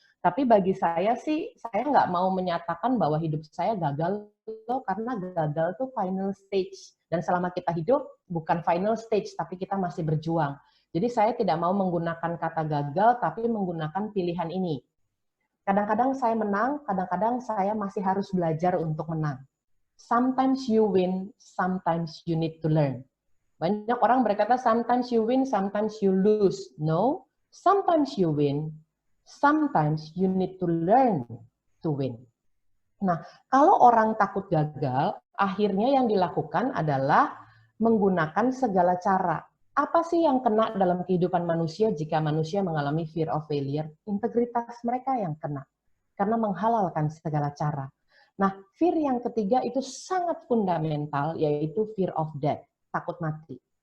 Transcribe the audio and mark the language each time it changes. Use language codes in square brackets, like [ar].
[id] Tapi bagi saya sih, saya nggak mau menyatakan bahwa hidup saya gagal loh, karena gagal tuh [en] final stage. [id] Dan selama kita hidup, bukan [en] final stage, [id] tapi kita masih berjuang. Jadi saya tidak mau menggunakan kata gagal, tapi menggunakan pilihan ini. Kadang-kadang saya menang, kadang-kadang saya masih harus belajar untuk menang. [en] Sometimes you win, sometimes you need to learn. [id] Banyak orang berkata, [en] sometimes you win, sometimes you lose. No, sometimes you win, sometimes you need to learn to win. [id] Nah, kalau orang takut gagal, akhirnya yang dilakukan adalah menggunakan segala cara. Apa sih yang kena dalam kehidupan manusia jika manusia mengalami [en] fear of failure? [id] Integritas mereka yang kena, karena menghalalkan segala cara. Nah, fear yang ketiga itu sangat fundamental, yaitu [en] fear of death, [id] takut mati.